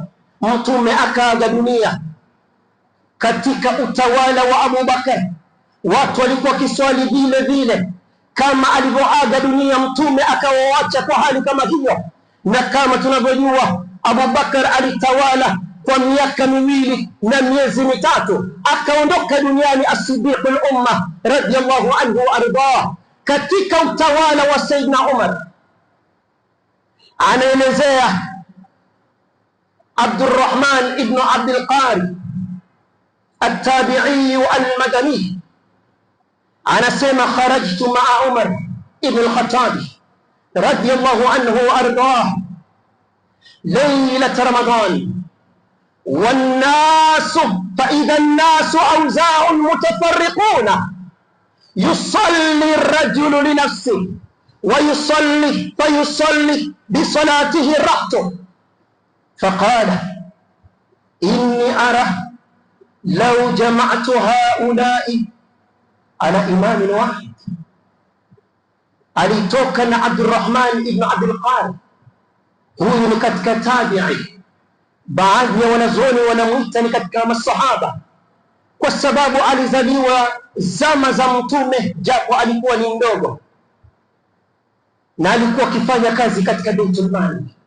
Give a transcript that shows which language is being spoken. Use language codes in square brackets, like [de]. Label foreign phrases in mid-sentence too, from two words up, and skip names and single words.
[sw] Mtume akaaga dunia katika utawala wa Abu Bakar, watu walikuwa kiswali vile vile kama alivyoaga dunia Mtume, akawaacha kwa hali kama hiyo. Na kama tunavyojua Abu Bakar alitawala kwa miaka 2 na miezi 3, akaondoka duniani [ar] الصديق الأمة رضي الله عنه وأرضاه. [sw] Katika utawala wa Sayyidina Umar, anaelezea Abdurrahman ibn Abdul Qari at-Tabi'i al-Madani, anasema [ar] خرجت مع عمر بن الخطاب رضي الله عنه وأرضاه ليلة رمضان والناس فإذا الناس أوزاع متفرقون يصلي الرجل لنفسه فيصلي بصلاته رأته. فقال إني أرى لو جمعت هؤلاء على إمام واحد. [sw] alitoka na Abdurrahman ibn Abdul Qari. Huyu ni katika tabi'i, baadhi ya wanazuoni wanamuita ni katika masahaba, kwa sababu alizaliwa zama za Mtume, japo alikuwa ni mdogo, na alikuwa akifanya kazi katika Baitul Mal.